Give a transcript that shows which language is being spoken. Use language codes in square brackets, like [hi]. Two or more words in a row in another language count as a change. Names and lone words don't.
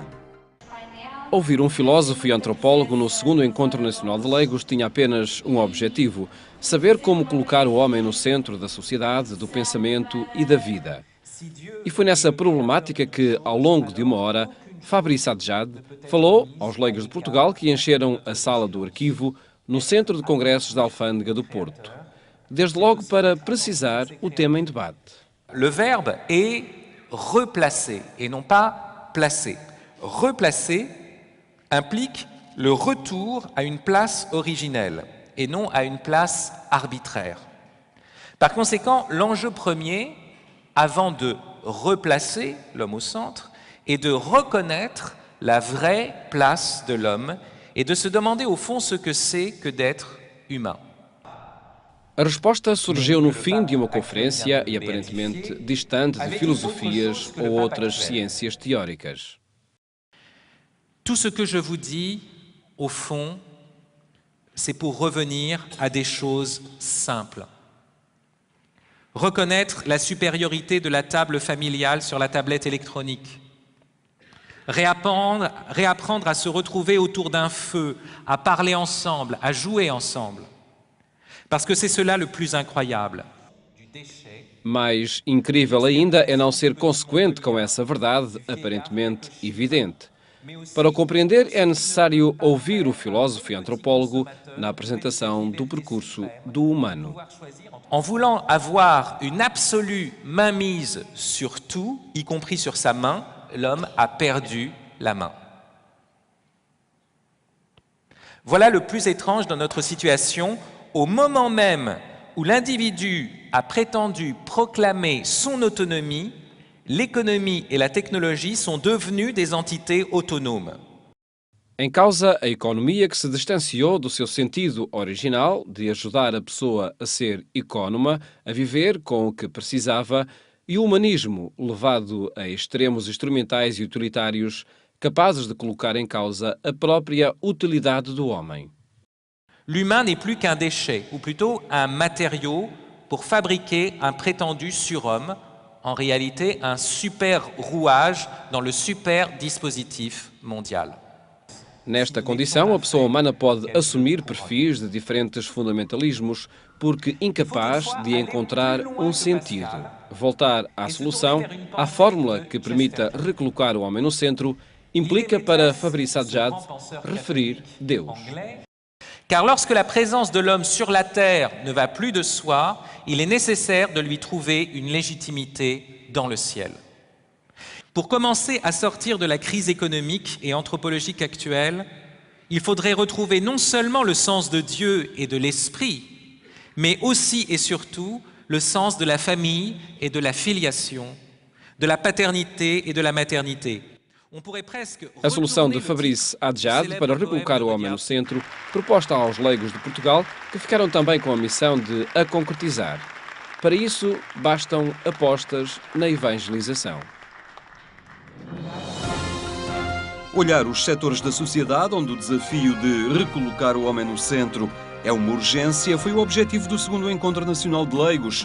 [pt] Ouvir um filósofo e antropólogo no segundo Encontro Nacional de Leigos tinha apenas um objetivo: saber como colocar o homem no centro da sociedade, do pensamento e da vida. E foi nessa problemática que, ao longo de uma hora, Fabrice Adjad falou aos leigos de Portugal que encheram a sala do arquivo no Centro de Congressos da Alfândega do Porto. Desde logo para precisar o tema em debate. [fr] Le verbe est replacer et non pas placer. Replacer implique le retour à une place originelle et non à une place arbitraire. Par conséquent, l'enjeu premier, avant de replacer l'homme au centre, est de reconnaître la vraie place de l'homme et de se demander au fond ce que c'est que d'être humain. [pt] A resposta surgiu no fim de uma conferência e aparentemente distante de filosofias ou outras ciências teóricas. [fr] Tout ce que je vous dis, au fond, c'est pour revenir à des choses simples. Reconnaître la supériorité de la table familiale sur la tablette électronique. Réapprendre à se retrouver autour d'un feu, à parler ensemble, à jouer ensemble. Parce que c'est cela le plus incroyable. [pt] Mais incrível ainda é não ser consequente com essa verdade aparentemente evidente. Para o compreender, é necessário ouvir o filósofo e antropólogo na apresentação do percurso do humano. [fr] En voulant avoir une absolue mainmise sur tout, y compris sur sa main, l'homme a perdu la main. Voilà le plus étrange dans notre situation. Au moment même où l'individu a prétendu proclamer son autonomie, l'économie et la technologie sont devenues des entités autonomes. [pt] Em causa, a economia que se distanciou do seu sentido original de ajudar a pessoa a ser economa, a viver com o que precisava, e o humanismo levado a extremos instrumentais e utilitários capazes de colocar em causa a própria utilidade do homem. [fr] L'humain n'est plus qu'un déchet, ou plutôt un matériau pour fabriquer un prétendu surhomme, en réalité un super rouage dans le super dispositif mondial. [pt] Nesta condição, a pessoa humana pode assumir perfis de diferentes fundamentalismos porque incapaz de encontrar um sentido. Voltar à solução, à fórmula que permita recolocar o homem no centro, implica para Fabrice Adjad referir Deus. [fr] Car lorsque la présence de l'homme sur la terre ne va plus de soi, il est nécessaire de lui trouver une légitimité dans le ciel. Pour commencer à sortir de la crise économique et anthropologique actuelle, il faudrait retrouver non seulement le sens de Dieu et de l'esprit, mais aussi et surtout le sens de la famille et de la filiation, de la paternité et de la maternité. [pt] A solução de Fabrice Adjad para recolocar o homem no centro, proposta aos leigos de Portugal, que ficaram também com a missão de a concretizar. Para isso, bastam apostas na evangelização. Olhar os setores da sociedade onde o desafio de recolocar o homem no centro é uma urgência foi o objetivo do segundo Encontro Nacional de Leigos.